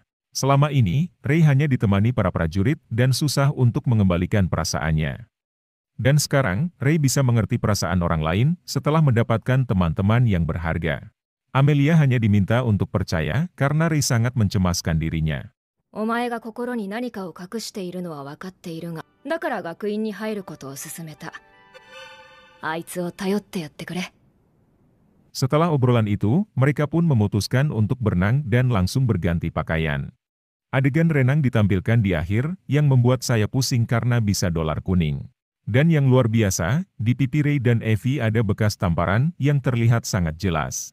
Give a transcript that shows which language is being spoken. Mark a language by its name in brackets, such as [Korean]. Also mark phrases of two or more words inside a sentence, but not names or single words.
[Indonesian] Selama ini, Rey hanya ditemani para prajurit dan susah untuk mengembalikan perasaannya. Dan sekarang, Rey bisa mengerti perasaan orang lain setelah mendapatkan teman-teman yang berharga. Amelia hanya diminta untuk percaya karena Rey sangat mencemaskan dirinya. [Japanese] お前が心に何かを隠しているのは分かっているが、だから学院に入ることを勧めた。あいつを頼ってやってくれ。 [Indonesian] Setelah obrolan itu, mereka pun memutuskan untuk berenang dan langsung berganti pakaian. Adegan renang ditampilkan di akhir, yang membuat saya pusing karena bisa dolar kuning. Dan yang luar biasa, di pipi Rey dan Evie ada bekas tamparan yang terlihat sangat jelas.